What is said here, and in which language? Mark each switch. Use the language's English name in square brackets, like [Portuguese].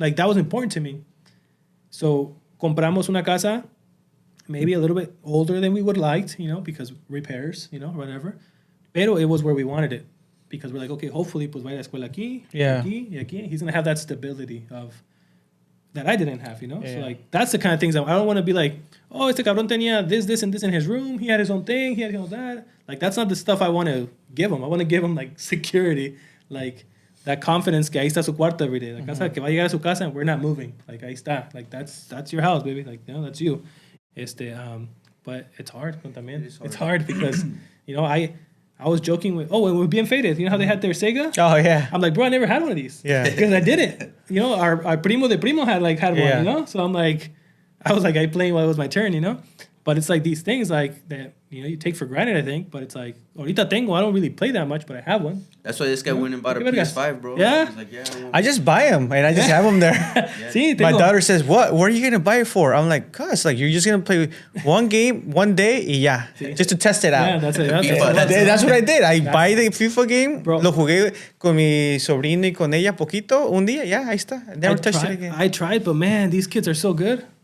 [English] Like, that was important to me. So, [Spanish] compramos una casa, [English] maybe a little bit older than we would liked, you know, because repairs, you know, whatever. Pero it was where we wanted it. Because we're like, okay, hopefully, [Spanish] pues vaya a la escuela aquí, aquí, y aquí. [English] He's going to have that stability of that I didn't have, you know? So, like, that's the kind of things I don't want to be like, oh, [Spanish] este cabrón tenía [English] this, and this in his room. He had his own thing. He had his own that. Like, that's not the stuff I want to give him. I want to give him, like, security. Like, that confidence [Spanish] que ahí está su cuarto [English] every day. [Spanish] La casa que va a llegar a su casa [English] and we're not moving. Like, [Spanish] ahí está. [English] Like, that's your house, baby. Like, you know, that's you. But it's hard [Spanish] también. [English] It's hard because, you know, I was joking with, when we're being faded, you know how they had their Sega? Oh, yeah. I'm like, bro, I never had one of these. Yeah. Because I didn't. You know, our [Spanish] primo de primo [English] had one, you know? So I'm like, I was like, I playing while it was my turn, you know? But it's like these things like that, you know, you take for granted, I think. But it's like, [Spanish] ahorita tengo, [English] I don't really play that much, but I have one. That's why this guy went and bought a PS5, bro. Yeah. He's like, I just buy them and I just have them there. See, my daughter says, what are you going to buy it for? I'm like, cuz, like, you're just going to play one game, one day, [Spanish] y ya. [English] Just to test it out. Yeah, that's it. That's what I did. I buy the FIFA game, bro. [Spanish] Lo jugué con mi sobrina y con ella poquito, un día, ya, ahí está. [English] Never touched it again. I tried, but man, these kids are so good.